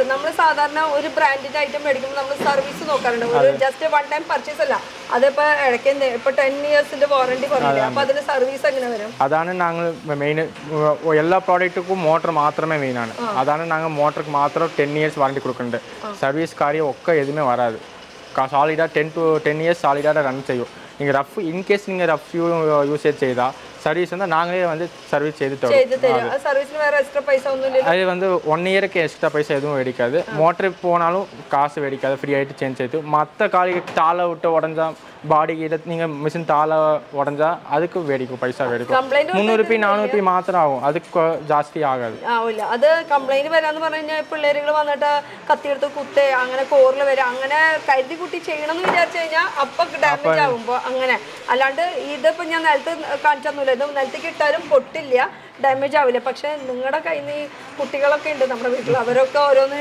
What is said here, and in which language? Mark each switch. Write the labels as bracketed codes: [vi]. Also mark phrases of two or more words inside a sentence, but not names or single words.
[ml] നമ്മൾ സാധാരണ ഒരു ബ്രാൻഡിന്റെ ഐറ്റം മേടിക്കുമ്പോൾ നമ്മൾ സർവീസ് നോക്കാറുണ്ട്. ഒരു ജസ്റ്റ് 1 ടൈം പർച്ചേസ് അല്ല. അതിപ്പോ ഇടയ്ക്ക് ഇപ്പൊ 10 ഇയേഴ്സിന്റെ വാറണ്ടി പറഞ്ഞില്ല. അപ്പൊ അതിന് സർവീസ് എങ്ങനെ വരും? അതാണ് ഞങ്ങൾ മെയിൻ. എല്ലാ പ്രോഡക്റ്റും മോട്ടർ മാത്രമേ മെയിൻ ആണ്. അതാണ് ഞങ്ങൾ മോട്ടർക്ക് മാത്രം 10 ഇയേഴ്സ് വാറണ്ടി കൊടുക്കുന്നുണ്ട്. [ta] சர்வீஸ் காரியம் ஒக்கே எதுமே வராது. சாலிடாக 10 to 10 இயர்ஸ் சாலிடாக ரன் செய்யும். நீங்கள் ரஃப் இன்கேஸ் நீங்கள் ரஃப் யூசேஜ் செய்தால் சர்வீஸ் வந்து நாங்களே வந்து சர்வீஸ் செய்து தரோம். அது வந்து 1 இயருக்கு எக்ஸ்ட்ரா பைசா எதுவும் வெடிக்காது. மோட்டர் போனாலும் காசு வெடிக்காது, ஃப்ரீ ஆகிட்டு சேஞ்ச் செய்து. மற்ற காலிக்கு தாளை விட்டு உடஞ்சா பாடி கிட்ட நீங்கள் மிஷின் தாளை உடஞ்சா அதுக்கு வெடிக்கும், பைசா வெடிக்கும். 300 ரூபாய் 400 ரூபாய் மாத்திரம் ஆகும், அதுக்கு ஜாஸ்தி ஆகாது. [ml] ആവില്ല. അത് കംപ്ലൈന്റ് വരാന്ന് പറഞ്ഞു കഴിഞ്ഞാൽ പിള്ളേരുകൾ വന്നിട്ട് കത്തിയെടുത്ത് കുത്തേ അങ്ങനെ കോറിൽ വരെ അങ്ങനെ കരുതി കുട്ടി ചെയ്യണം എന്ന് വിചാരിച്ചു കഴിഞ്ഞാൽ അപ്പൊ ഡാമേജ് ആകുമ്പോ അങ്ങനെ. അല്ലാണ്ട് ഇതിപ്പോ ഞാൻ നിലത്ത് കാണിച്ചൊന്നുമില്ല. ഇത് നിലത്തേക്ക് ഇട്ടാലും പൊട്ടില്ല, ഡാമേജ് ആവില്ല. പക്ഷെ നിങ്ങളുടെ കയ്യിൽ നിന്ന് കുട്ടികളൊക്കെ ഉണ്ട് നമ്മുടെ വീട്ടിൽ, അവരൊക്കെ ഓരോന്ന്